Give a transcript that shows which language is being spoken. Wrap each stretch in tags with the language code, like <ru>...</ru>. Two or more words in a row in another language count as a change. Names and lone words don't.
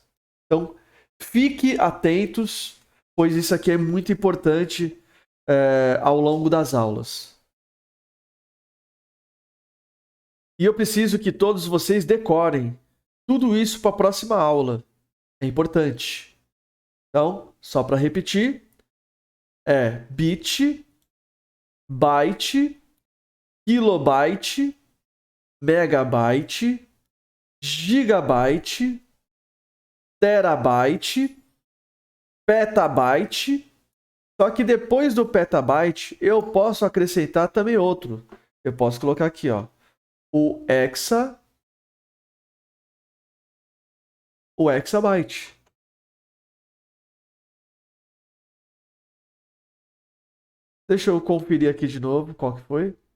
<pt>Então, fique atentos, pois isso aqui é muito importante ao longo das aulas. E eu preciso que todos vocês decorem tudo isso para a próxima aula. É importante. Então, só para repetir, é bit, byte, kilobyte, megabyte, gigabyte, terabyte, petabyte. Só que depois do petabyte, eu posso acrescentar também outro. Eu posso colocar aqui, ó, o o hexabyte. Deixa eu conferir aqui de novo qual que foi.</pt>